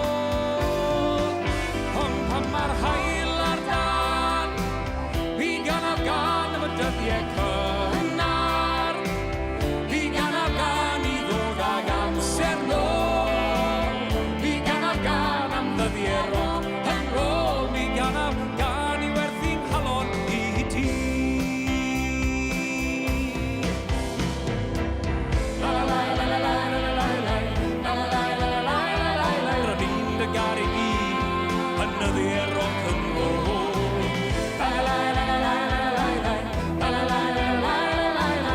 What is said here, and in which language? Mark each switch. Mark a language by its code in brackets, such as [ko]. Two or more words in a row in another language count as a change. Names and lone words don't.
[cy] Ond pan mae'r haul ar dan, mi ganaf gan am y dyddiau cynnar, mi ganaf gan i ddod ag amser nôl, mi ganaf gan am ddyddiau rôl, yn rôl, mi ganaf gan i werthu'n halon i ti. La la la la la la la la la la la la la la la la la. Ro'n i'n dy garu i, yn ddyddiau [en] rock and roll. La la la la la la la la la la la la la la la.